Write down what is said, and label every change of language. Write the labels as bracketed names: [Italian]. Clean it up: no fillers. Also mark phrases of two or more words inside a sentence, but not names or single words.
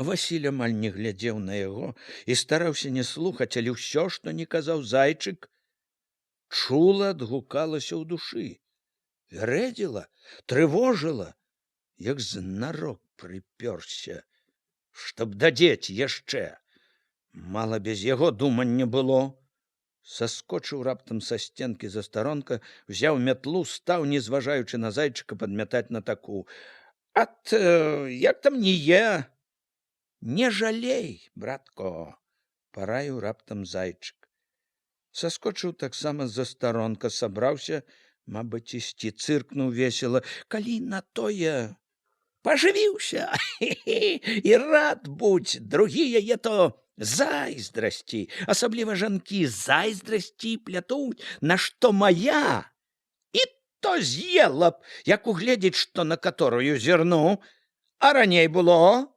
[Belarusian] Васіль амаль не глядзеў на яго і стараўся не слухаць, але ўсё, што не казаў зайчык, чула адгукалася ў душы, вярэдзіла, трывожыла, як знарок прыпёрся, чтоб дадзець яшчэ. Мала без яго думання было. Саскочыў раптам са сценкі застаронка, взяў мятлу, стаў, не зважаючы на зайчыка, падмятаць на таку. Ат, як там не е? Не жалей, братко, параіў раптам зайчык. Саскочыў таксама з застаронка, сабраўся, мабыць, ісці, цыркнуў весела. Калі на тое пажывіўся, і рад будь, другія то зайздрасці, асабліва жанкі зайздрасці плятуць, на што моя, і то з'ела б, як угледзець, што на каторую зірну, а раней было.